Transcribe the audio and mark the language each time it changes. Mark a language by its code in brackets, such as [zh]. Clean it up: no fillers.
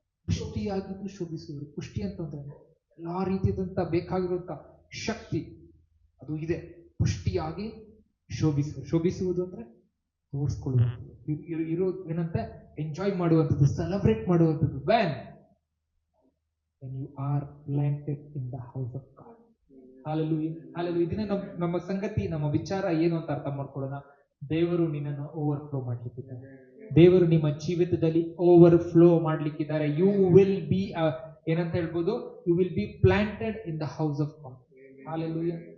[kn] ಪುಷ್ಟಿಯಾಗಿದ್ದು ಶೋಭಿಸುವರು. ಪುಷ್ಟಿ ಅಂತಂದ್ರೆ ಎಲ್ಲಾ ರೀತಿಯಾದಂತ ಬೇಕಾಗಿರುವಂತ ಶಕ್ತಿ ಅದು ಇದೆ. ಪುಷ್ಟಿಯಾಗಿ ಶೋಭಿಸುವುದು. ಶೋಭಿಸುವುದು ಅಂದ್ರೆ ತೋರಿಸ್ಕೊಳ್ಳುವಂಥದ್ದು, ಇರೋ ಏನಂತೆ ಎಂಜಾಯ್ ಮಾಡುವಂಥದ್ದು, ಸೆಲೆಬ್ರೇಟ್ ಮಾಡುವಂಥದ್ದು. [en] when you are planted in the house of God. Hallelujah. Hallelujah. [kn] ಇದನ್ನ ನಮ್ಮ ಸಂಗತಿ, ನಮ್ಮ ವಿಚಾರ ಏನು ಅಂತ ಅರ್ಥ ಮಾಡ್ಕೊಳ್ಳೋಣ. ದೇವರು ನಿನ್ನನ್ನು ಓವರ್ಫ್ಲೋ ಮಾಡ್ಲಿಕ್ಕಿದ್ದಾರೆ. ದೇವರು ನಿಮ್ಮ ಜೀವಿತದಲ್ಲಿ ಓವರ್ಫ್ಲೋ ಮಾಡ್ಲಿಕ್ಕಿದ್ದಾರೆ. [en] you will be [kn] ಏನಂತ ಹೇಳ್ಬೋದು, [en] You will be planted in the house of God. Hallelujah.